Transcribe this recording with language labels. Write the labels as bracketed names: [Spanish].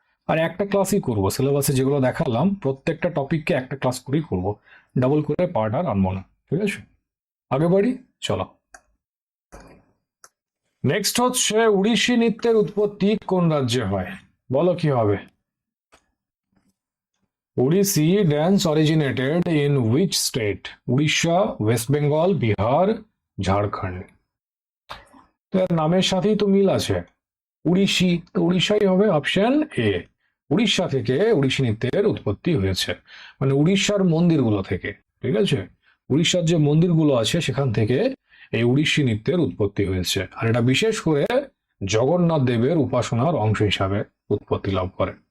[Bangla] আর একটা ক্লাসই করব, সিলেবাসে যেগুলো দেখালাম প্রত্যেকটা টপিককে একটা ক্লাস করেই করব, ডাবল করে পার্ট আর আনবো না। ঠিক আছে, আগে বাড়ি, চলো। নেক্সট হচ্ছে উড়িষ্যি নৃত্যের উৎপত্তি কোন রাজ্যে হয়? বলো কি হবে? [English] Odissi dance originated in which state? [Bangla] Orissa, West Bengal, Bihar, Jharkhand. তো এর নামের সাথেই তো মিল আছে, উড়িষ্যি, তো উড়িষ্যাই হবে অপশন এ। উড়িষ্যা থেকে উড়িষ্যি নৃত্যের উৎপত্তি হয়েছে, মানে উড়িষ্যার মন্দিরগুলো থেকে। ঠিক আছে, উড়িষ্যার যে মন্দিরগুলো আছে সেখান থেকে এই উড়িষ্যি নৃত্যের উৎপত্তি হয়েছে, আর এটা বিশেষ করে জগন্নাথ দেবের উপাসনার অংশ হিসাবে উৎপত্তি লাভ করে।